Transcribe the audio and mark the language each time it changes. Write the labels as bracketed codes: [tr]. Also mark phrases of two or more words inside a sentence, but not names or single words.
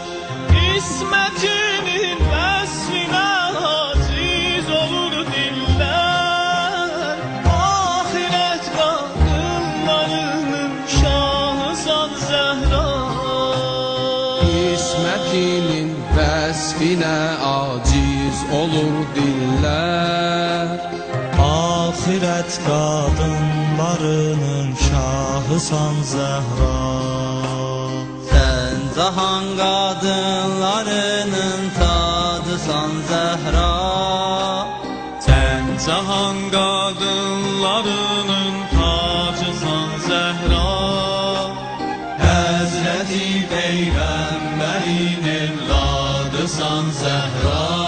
[az] İsmətinin vəsfinə aciz olur dillər, axirət qadınlarının şahısan Zəhra. İsmetinin vəsfinə aciz olur dillər, Ahirət qadınlarının şahısan Zəhra. [tr] Sen cahan kadınlarının tadısan Zehra. Sen cahan kadınlarının tacısan Zehra. Hazreti Peygamberin evladısan Zehra.